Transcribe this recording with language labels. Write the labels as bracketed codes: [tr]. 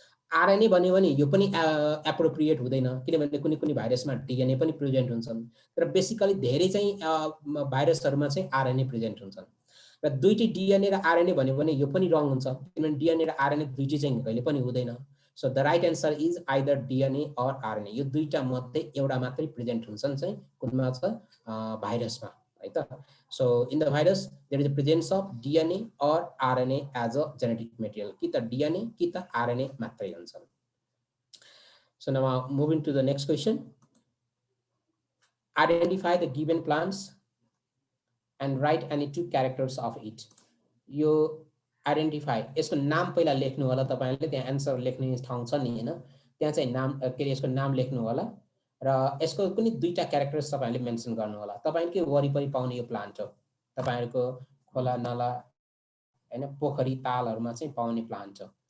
[ne] RNA भन्यो भने यो पनि एप्रोप्रिएट हुँदैन, किनभने कुनै कुनै भाइरसमा डिएनए पनि प्रेजेन्ट हुन्छन्. तर बेसिकली धेरै चाहिँ भाइरसहरुमा चाहिँ आरएनए प्रेजेन्ट हुन्छन्. र दुईटै डिएनए र आरएनए भन्यो भने यो पनि रङ हुन्छ, किनभने डिएनए र आरएनए दुईटै चाहिँ कहिले पनि हुँदैन. [en] So the right answer is either DNA or RNA. [ne] यो दुईटा मध्ये एउटा मात्रै प्रेजेन्ट हुन्छन् चाहिँ कुनमा छ? भाइरसमा है त. [en] So in the virus, there is a presence of DNA or RNA as a genetic material. [ne] कि त DNA कि त RNA मात्रै हुन्छन्. [en] So now moving to the next question. Identify the given plants and write any two characters of it. [ne] यो identify, यसको नाम पहिला लेख्नु होला तपाईहरुले. त्यहाँ एन्सर लेख्ने ठाउँ छ नि हैन, त्यहाँ चाहिँ नाम के यसको नाम लेख्नु होला र यसको कुनै दुईटा क्यारेक्टर्स तपाईहरुले मेन्सन गर्नु होला. तपाईहरुकै वरिपरि पाउने यो प्लान्ट हो, तपाईहरुको खोला नाला हैन पोखरी तालहरुमा चाहिँ पाउने प्लान्ट हो.